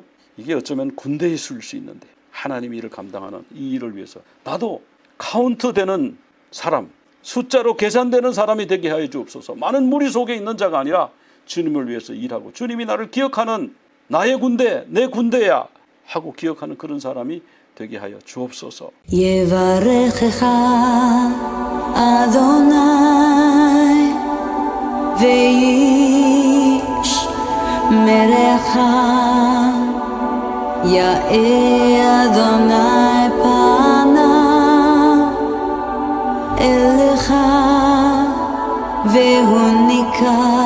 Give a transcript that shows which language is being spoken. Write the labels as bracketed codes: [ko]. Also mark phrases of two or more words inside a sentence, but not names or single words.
[ko] 이게 어쩌면 군대의 수일 수 있는데 하나님의 일을 감당하는 이 일을 위해서 나도 카운트되는 사람, 숫자로 계산되는 사람이 되게 하여 주옵소서. 많은 무리 속에 있는 자가 아니라 주님을 위해서 일하고 주님이 나를 기억하는 나의 군대, 내 군대야 하고 기억하는 그런 사람이 되게 하여 주옵소서. [he] יברכך אדוני וישמרך יאר אדוני פניו אליך והוניקה